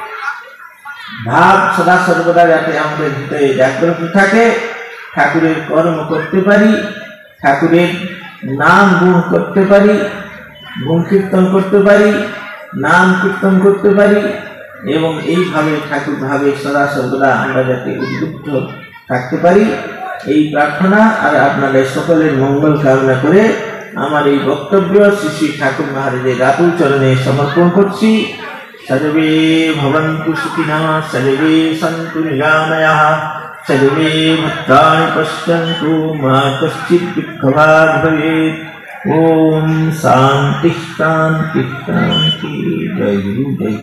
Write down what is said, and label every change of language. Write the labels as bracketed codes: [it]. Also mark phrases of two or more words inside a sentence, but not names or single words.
[bn] ভাব সদা সর্বদা যাতে আমাদের ভিতরে জাগ্রত থাকে, ঠাকুরের কর্ম করতে পারি, ঠাকুরের নাম গুণ করতে পারি, গুণ কীর্তন করতে পারি, নাম কীর্তন করতে পারি, এবং এইভাবে ঠাকুর ভাবে সদা সর্বদা আমরা যাতে উদ্বুদ্ধ থাকতে পারি, এই প্রার্থনা আর আপনাদের সকলের মঙ্গল কামনা করে আমার এই বক্তব্য শ্রী ঠাকুর মহারাজের রাতুল চরণে সমর্পণ করছি। [sa] सर्वे भवन्तु सुखिनः, सर्वे सन्तु निरामयाः, सर्वे भद्राणि पश्यन्तु मा कश्चित् दुःखभाग् भवेत्। ओम शांति शांति शांति। जय गुरु जय